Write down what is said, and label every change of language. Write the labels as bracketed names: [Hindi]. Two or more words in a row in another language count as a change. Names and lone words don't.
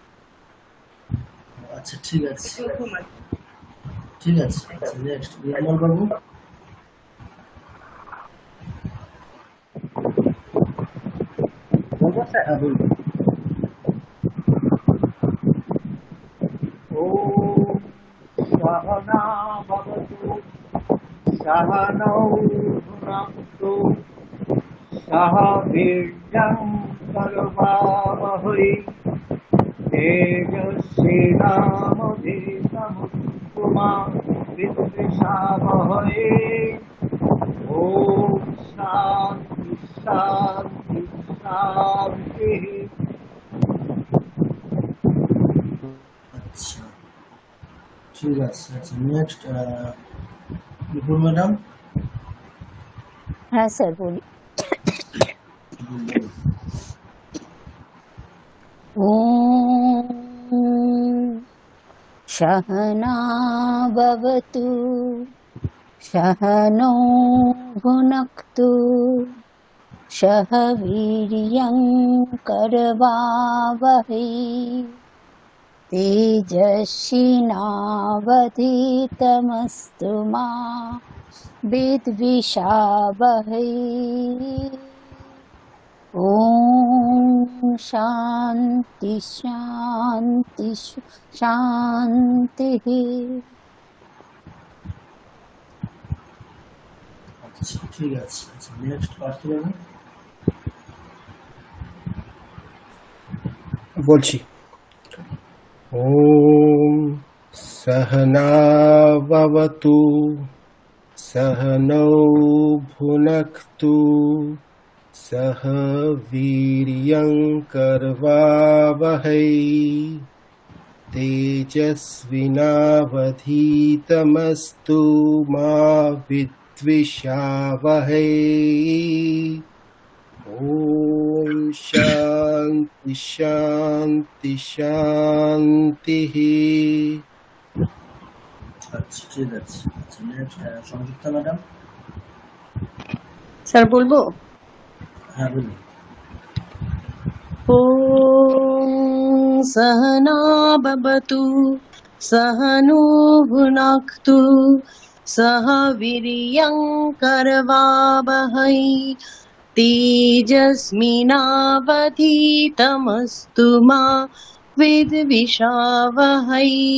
[Bangla] আচ্ছা ঠিক আছে ঠিক আছে। আচ্ছা নেক্সট বিমল বাবু। বলবো স্যার? হ্যাঁ বলুন। [Sanskrit] ॐ सहना भवतु सहनौ भुनक्तु सह वीर्यं करवावहै तेजस्विनावधीतमस्तु मा विद्विषावहै। ॐ शान्ति शान्ति शान्तिः। [Bangla] আচ্ছা ঠিক আছে। আচ্ছা নেক্সট বিপুল ম্যাডাম। হ্যাঁ স্যার বলি। [Sanskrit] ॐ सहना भवतु सहनौ भुनक्तु सह वीर्यं करवावहै तेजस्विनावधीतमस्तु मा विद्विषावहै। ॐ शान्ति शान्ति शांति शांति। [Bangla] আচ্ছা ঠিক আছে। আচ্ছা নেক্সট পার্ট হবে বলছি। [Sanskrit] ওম সহনাভবতু सहनौ भुनक्तु सह वीर्यं करवावहै तेजस्विनावधीतमस्तु मा विद्विषावहै। ओम शांति शांति शांति। [Bangla] আচ্ছা ঠিক আছে। আচ্ছা নেক্সট সংযুক্তা ম্যাডাম। স্যার বলবো? হ্যাঁ বলুন। [Sanskrit] ওম सहना भवतु सहनो भुनक्तु सह वीर्यं करवावहै तेजस्विनावधीतमस्तु मा विद्विषावहै।